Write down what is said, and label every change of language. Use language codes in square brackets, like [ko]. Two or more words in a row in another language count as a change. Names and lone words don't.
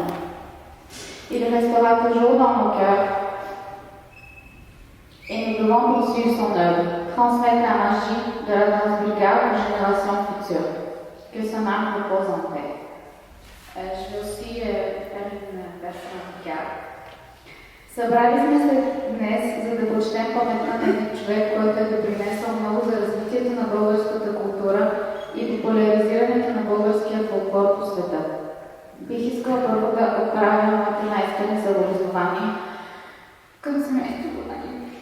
[fr] Il restera toujours dans nos cœurs et nous devons poursuivre son œuvre, transmettre la magie de la danse bulgare aux générations futures. Que son âme repose en paix. Je vais aussi faire une version en bulgare. [bg] Събрали сме се днес, за да почетем паметта на един човек, който е допринесъл много за развитието на българската култура и популяризирането на българския фолклор по света. Бих искала първо да отправя моите най-искрени съболезнования към семейството на Дим.